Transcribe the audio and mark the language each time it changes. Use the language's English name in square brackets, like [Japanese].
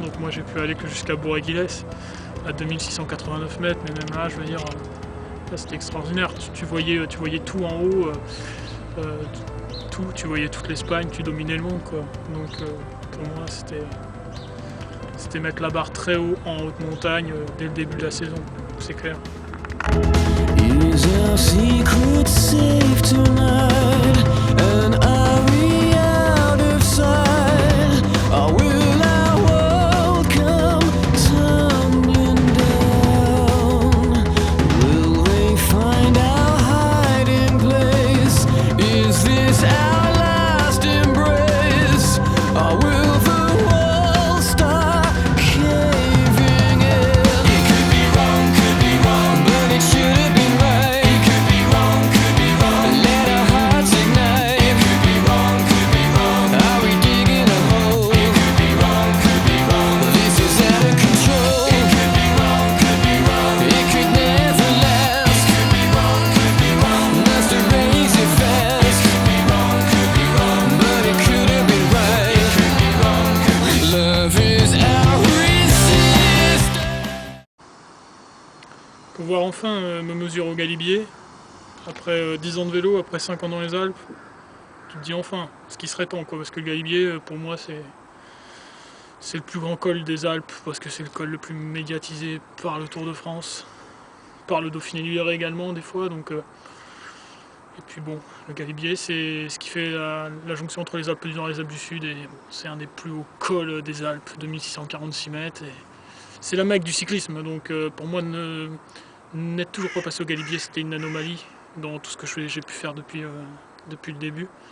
[French] Donc moi j'ai pu aller que jusqu'à Bourg-et-Guilhes à 2689 mètres, mais même là, je veux dire, là c'était extraordinaire. Tu voyais tout en haut, tu voyais toute l'Espagne, tu dominais le monde quoi. Donc pour moi c'était mettre la barre très haut en haute montagne dès le début de la saison, c'est clair. [English] Is our secret safe tonight? And are we out of sight? Or will our world come tumbling down? Will they find our hiding place? Is this our last embrace? Or will the world start caving in? It could be wrong, but it should have been right. It could be wrong, let our hearts ignite. It could be wrong, are we digging a hole? It could be wrong, this is out of control. It could be wrong, it could never last. It could be wrong, must have raised it fast. It could be wrong, but it could have been right. It could be wrong, love is our resistance. [French] Pouvoir enfin me mesurer au Galibier, après 10 ans de vélo, après 5 ans dans les Alpes, tu te dis enfin, ce qui serait temps quoi, parce que le Galibier pour moi c'est le plus grand col des Alpes, parce que c'est le col le plus médiatisé par le Tour de France, par le Dauphiné libéré également des fois, donc et puis bon, le Galibier c'est ce qui fait la jonction entre les Alpes du Nord et les Alpes du Sud, et bon, c'est un des plus hauts cols des Alpes, 2646 mètres, et c'est la Mecque du cyclisme, donc pour moi n'être toujours pas passé au Galibier, c'était une anomalie dans tout ce que j'ai pu faire depuis le début.